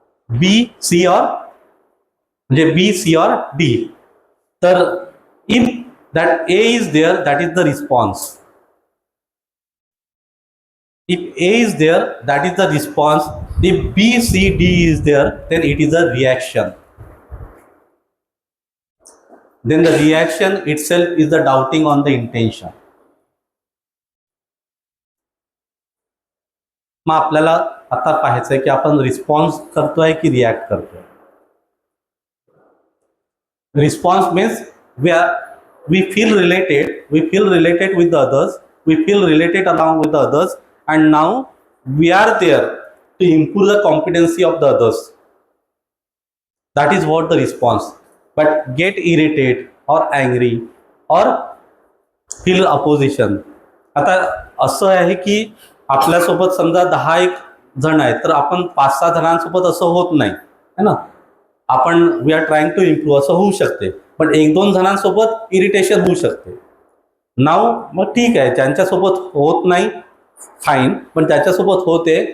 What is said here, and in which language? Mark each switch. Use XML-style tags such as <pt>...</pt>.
<mr>बी, C और म्हणजे बी, C और डी.</mr> <en>तर if that A is there that is the response. If A is there, that is the response. If B, C, D is there, then it is a reaction. Then the reaction itself is the doubting on the intention.</en> <mr>मग आपल्याला आता पाहायचं आहे की आपण response करतोय की react करतोय.</mr> <en>Response means we feel related with the others, we feel related along with the others, and now we are there to improve the competency of the others. That is what the response. But get irritated or angry or feel opposition.</en> <mr>आता असं आहे की आपल्यासोबत समजा 10 जण आहेत तर आपण 5-6 जणांसोबत असं होत नाही है ना. आपण</mr> <en>we are trying to improve</en> <mr>असं होऊ शकते, पण 1-2 जणांसोबत इरिटेशन होऊ शकते. नाव मग ठीक आहे, ज्यांच्यासोबत होत नाही फाईन, पण त्याच्यासोबत होते.</mr>